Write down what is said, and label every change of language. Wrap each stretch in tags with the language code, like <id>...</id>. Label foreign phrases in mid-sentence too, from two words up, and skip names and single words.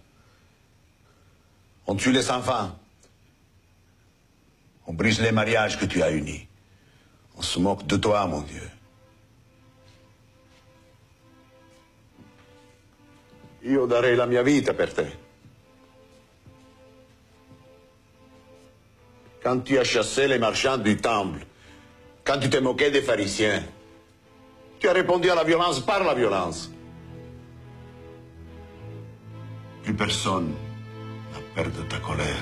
<fr>On tue les enfants. On brise les mariages que tu as unis. On se moque de toi, mon Dieu.</fr> <it>Io darei la mia vita per te.</it> <fr>Quand tu as chassé les marchands du temple, quand tu t'es moqué des pharisiens, tu as répondu à la violence par la violence. Plus personne n'a peur de ta colère.</fr>